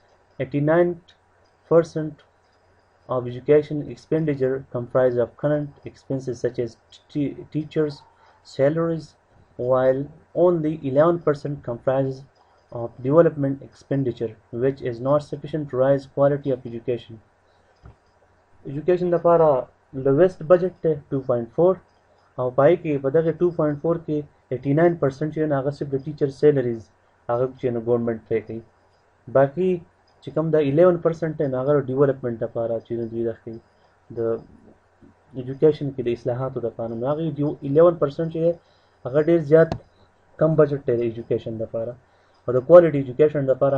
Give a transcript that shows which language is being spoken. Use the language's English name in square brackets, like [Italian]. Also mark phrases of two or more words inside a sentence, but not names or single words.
[English] 89% of education expenditure comprise of current expenses such as teachers' salaries, while only 11% comprises of development expenditure, which is not sufficient to raise quality of education. [Pashto] Education لپاره [English] lowest budget [Pashto] دی 2.4 او پای کې په دغه 2.4 کې 89% چې هغه صرف د [English] teacher salaries [Pashto] هغه چې نو [English] government pay [Pashto] کوي باقي چې کوم د 11% دی هغه ډیولپمنٹ لپاره چې دوی دخلي د ایجوکیشن کې د اصلاحاتو د قانون هغه 11% چې هغه ډیر زیات کم بجټ دی د ایجوکیشن لپاره او د [English] quality education [Pashto] لپاره